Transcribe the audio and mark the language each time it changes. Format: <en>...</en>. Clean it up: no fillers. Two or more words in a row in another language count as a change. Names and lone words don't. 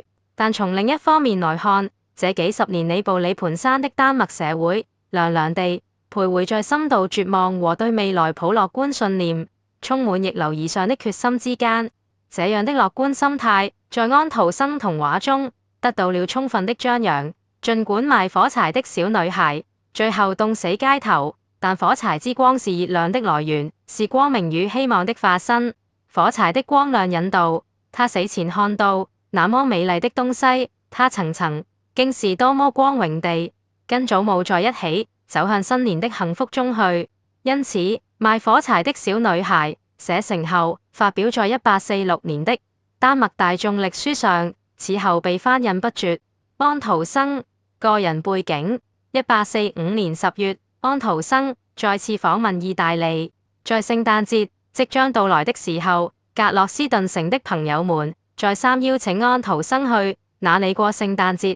<zh>但從另一方面來看，這幾十年裡步履蹣跚的丹麥社會，涼涼地徘徊在深度絕望和對未來抱樂觀信念、充滿逆流而上的決心之間。這樣的樂觀心態，在安徒生童話中得到了充分的張揚。儘管賣火柴的小女孩最後凍死街頭， 但火柴之光是熱量的來源，是光明與希望的化身。火柴的光亮引導他死前看到那麼美麗的東西，他曾經是多麼光榮地跟祖母在一起走向新年的幸福中去。因此，賣火柴的小女孩寫成後發表在1846年的丹麥大眾曆書上，此後被翻印不絕。安徒生個人背景：1845年10月，安徒生再次訪問義大利，在聖誕節即將到來的時候，格洛斯頓城的朋友們再三邀請安徒生去那裡過聖誕節。</zh>